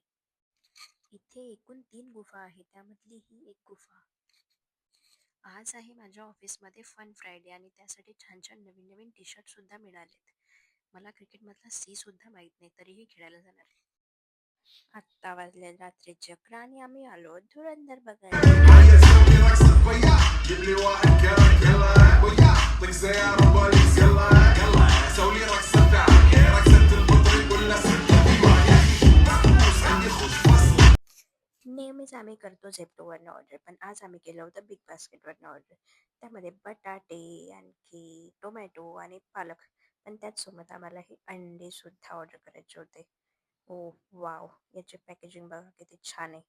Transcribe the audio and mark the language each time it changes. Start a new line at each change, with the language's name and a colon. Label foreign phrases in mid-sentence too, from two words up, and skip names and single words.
Marathi: इथे एकूण 3 गुफा आहेत, त्यामधली ही एक गुफा. आज आहे माझ्या ऑफिसमध्ये
English: fun Friday
Marathi: आणि त्यासाठी छान छान नवीन नवीन टी शर्ट सुद्धा मिळालेत. मला क्रिकेटमधला सी सुद्धा माहीत नाही, तरीही खेळायला जाणार आहे. आत्ता वाजले रात्रीचे 11 आणि आम्ही आलो धुरंधर बघायला.
Arabic: هيا سوي رقصة ويا جيب لي واحد كرك يلا ويا طق سيارة بوليس يلا يلا سوي رقصة تاعك رقصة البطريق ولا ستة ايوه يا اخي بوس عندي خد فصل.
Marathi: नेहमीच आम्ही करतो झेप्टोवरनं ऑर्डर, पण आज आम्ही केलं होतं बिग बास्केटवरनं ऑर्डर. त्यामध्ये बटाटे, आणखी टोमॅटो आणि पालक, पण त्याचसोबत आम्हाला हे अंडे सुद्धा ऑर्डर करायचे होते. ओ वाव, याचे पॅकेजिंग बघा किती छान आहे.